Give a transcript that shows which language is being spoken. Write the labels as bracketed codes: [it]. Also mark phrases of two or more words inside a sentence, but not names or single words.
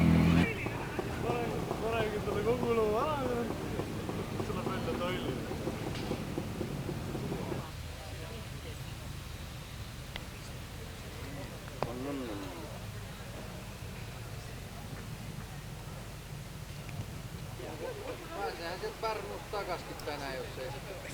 [et] Panegi talle kogu loo ära ja see läheb välja Tallinna. [fi] Pääsehän sieltä Pärnusta takaskin tänään, jos ei sitä.